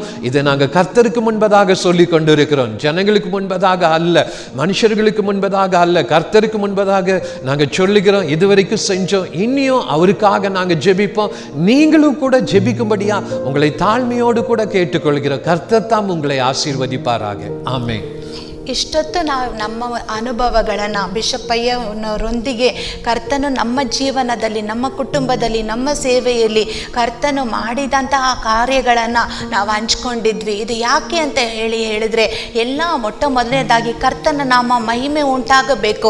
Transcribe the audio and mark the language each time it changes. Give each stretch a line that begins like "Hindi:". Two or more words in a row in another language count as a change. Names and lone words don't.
Tamil: இதை நாங்கள் கர்த்தருக்கு முன்பதாக சொல்லி கொண்டிருக்கிறோம். ஜனங்களுக்கு முன்பதாக அல்ல, மனுஷர்களுக்கு முன்பதாக அல்ல, கர்த்தருக்கு முன்பதாக நாங்கள் சொல்லுகிறோம். இதுவரைக்கும் செஞ்சோம், இன்னியும் அவருக்காக நாங்கள் ஜெபிப்போம். நீங்களும் கூட ஜெபிக்கும்படியா உங்களை தாழ்மையோடு கூட கேட்டுக்கொள்கிறோம். கர்த்தர் தாம் உங்களை ஆசீர்வதி ಆಶೀರ್ವದಿಪಾರಾಗೆ.
Kannada: ಆಮೆನ್. ಇಷ್ಟೊತ್ತು ನಾವು ನಮ್ಮ ಅನುಭವಗಳನ್ನು ಬಿಷಪ್ ಅಯ್ಯನವರೊಂದಿಗೆ ಕರ್ತನು ನಮ್ಮ ಜೀವನದಲ್ಲಿ, ನಮ್ಮ ಕುಟುಂಬದಲ್ಲಿ, ನಮ್ಮ ಸೇವೆಯಲ್ಲಿ ಕರ್ತನು ಮಾಡಿದಂತಹ ಕಾರ್ಯಗಳನ್ನು ನಾವು ಹಂಚ್ಕೊಂಡಿದ್ವಿ. ಇದು ಯಾಕೆ ಅಂತ ಹೇಳಿದರೆ ಮೊಟ್ಟ ಮೊದಲನೇದಾಗಿ ಕರ್ತನ ನಾಮ ಮಹಿಮೆ ಉಂಟಾಗಬೇಕು.